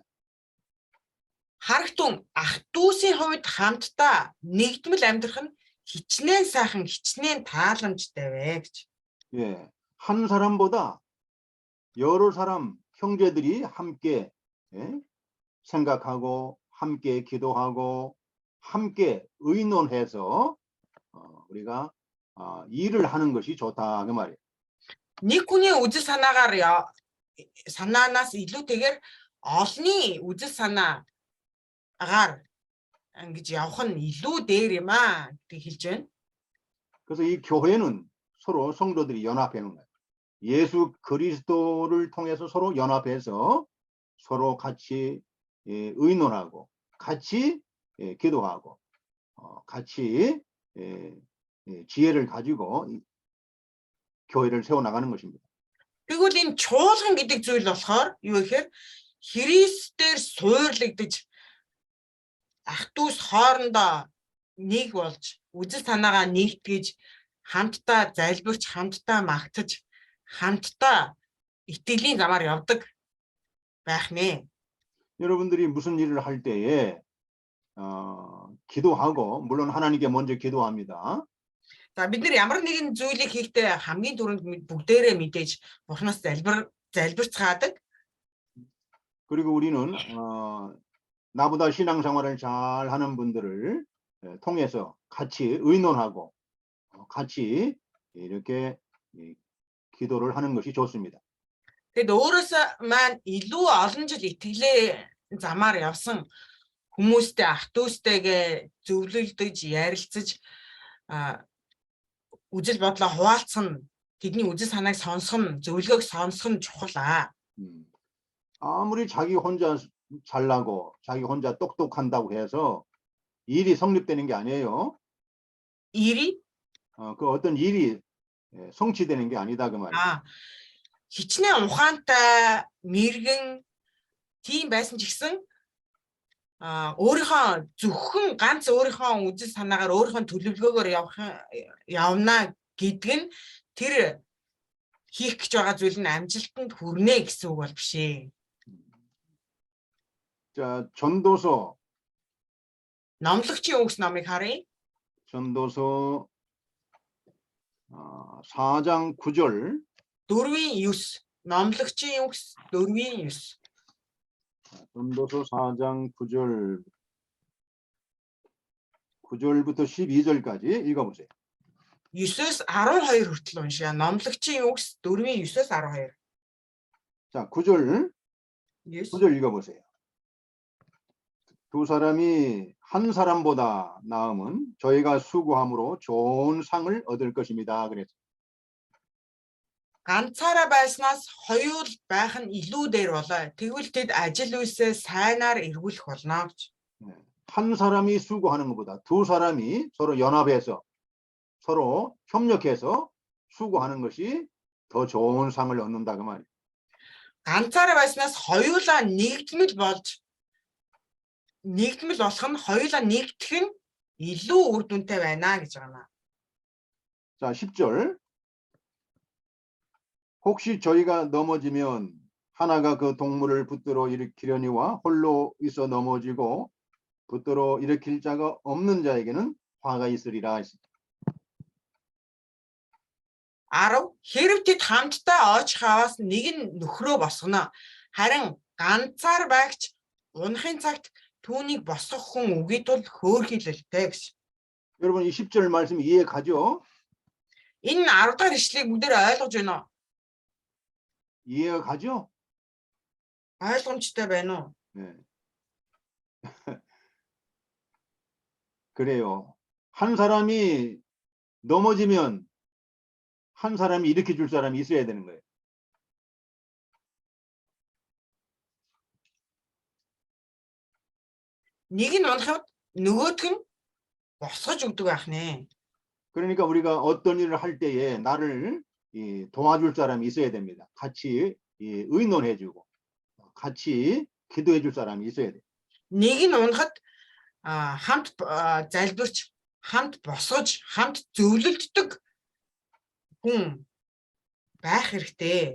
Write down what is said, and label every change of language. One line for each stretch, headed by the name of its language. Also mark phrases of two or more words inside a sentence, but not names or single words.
Mongolian: Харагтун ах дүүсийн хувьд хамтдаа нэгдмэл амьдрах нь хичнээн сайхан, хичнээн тааламжтай вэ гэж.
Korean: 예, 한 사람보다 여러 사람 형제들이 함께 생각하고 함께 기도하고 함께 의논해서 우리가 일을 하는 것이 좋다 그 말이에요.
Mongolian: Нэг хүний үзэл санаагаар санаанаас илүүтэйгээр олонний үзэл санаагаар ингэж явах нь илүү дээр юм аа гэж хэлж байна.
Korean: 그래서 이 교회는 서로 성도들이 연합하는 거예요. 예수 그리스도를 통해서 서로 연합해서 서로 같이 의논하고 같이 기도하고 같이 지혜를 가지고 교회를 세워나가는 것입니다.
Mongolian: Тэгвэл энэ чуулган гэдэг зүйл болохоор юу гэхээр Христээр суурлагдаж ах дүүс хоорондоо нэг болж үзэл санаагаа нэгтгэж хамтдаа залбирч хамтдаа магтаж хамтдаа итгэлийн замаар явдаг байх нэ.
Korean: 여러분들이 무슨 일을 할 때에 기도하고 물론 하나님께 먼저 기도합니다.
Mongolian: За бид нар ямар нэгэн зүйлийг хийхдээ хамгийн түрүүнд бүгдээрээ мэдээж Бурханаас залбирцгаадаг.
Korean: 그리고 우리는 나보다 신앙생활을 잘 하는 분들을 통해서 같이 의논하고 같이 이렇게 기도를 하는 것이 좋습니다.
Mongolian: Тэгэд өөрөөсөө маань илүү олон жил итгэлээ замаар явсан хүмүүстэй ах дүүстэйгээ зөвлөлдөж ярилцаж үзэл бодлоо хуваалцах нь тэдний үзэл санааг сонсох нь зөвлөгөөг сонсох нь чухал аа.
Korean: 아무리 자기 혼자 잘나고 자기 혼자 똑똑한다고 해서 일이 성립되는 게 아니에요. 일이? 그 어떤 일이 성취되는 게 아니다 그 말이에요.
Mongolian: хичнээн ухаантай мэргэн тийм байсан ч гэсэн өөрийнхөө зөвхөн ганц өөрийнхөө үзэл санаагаар өөрийнхөө төлөвлөгөөгөөр явна гэдэг нь тэр хийх гэж байгаа зүйл нь амжилтанд хүрнэ гэсэн үг бол биш ээ.
Korean: 자, 전도서
Mongolian: номлогчийн үгс номыг харъя.
Korean: 전도서 4장 9절
Mongolian: 4-9 номлогчийн үгс 4-9
Korean: 전도서 4장 9절부터 12절까지 읽어보세요.
Mongolian: 9-өөс 12 хүртэл уншия. номлогчийн үгс 4-9-өөс 12.
Korean: 자, 9절 읽어보세요. 두 사람이 한 사람보다 나음은 저희가 수고함으로 좋은 상을 얻을 것입니다. 그랬어요.
Mongolian: ганцаараа байснаас хоёул байх нь илүү дээр болоо. Тэгвэл тэд ажил үйлсээ сайнаар эргүүлэх болно гэж.
Korean: 한 사람이 수고하는 것보다 두 사람이 서로 연합해서 서로 협력해서 수고하는 것이 더 좋은 상을 얻는다 그 말이에요.
Mongolian: ганцаараа байснаас хоёулаа нэгдмэл болох нь хоёулаа нэгдэх нь илүү үр дүнтэй байна гэж байна.
Korean: 자, 10절. 혹시 저희가 넘어지면 하나가 그 동물을 붙들어 일으키려니와 홀로 있어 넘어지고 붙들어 일으킬 자가 없는 자에게는 화가 있으리라.
Mongolian: 10 хэрв тэд хамтдаа оож хаваас нэг нь нөхрөө босгоно. Харин ганцаар байгч унахын цагт түүнийг босгох хүн үгүй тул хөөрхийлэлтэй гэж.
Korean: 여러분 이 10절 말씀 이해 가죠?
Mongolian: Энэ 10 дахь ишлэгийг бүгдээр ойлгож байна уу?
Korean: 이해가 가죠?
Mongolian: ойлгомжтой байна уу?
Korean: 네. 그래요. 한 사람이 넘어지면 한 사람이 일으켜 줄 사람이 있어야 되는 거예요.
Mongolian: Нэг нь унахад нөгөөх нь босгож өгдөг байх нэ.
Korean: 그러니까 우리가 어떤 일을 할 때에 나를 도와줄 사람이 있어야 됩니다. 같이 의논해주고 같이 기도해 줄 사람이 있어야 돼.
Mongolian: Нэг нь унахад хамт залбирч, хамт босгож, хамт зөвлөлддөг хүн байх хэрэгтэй.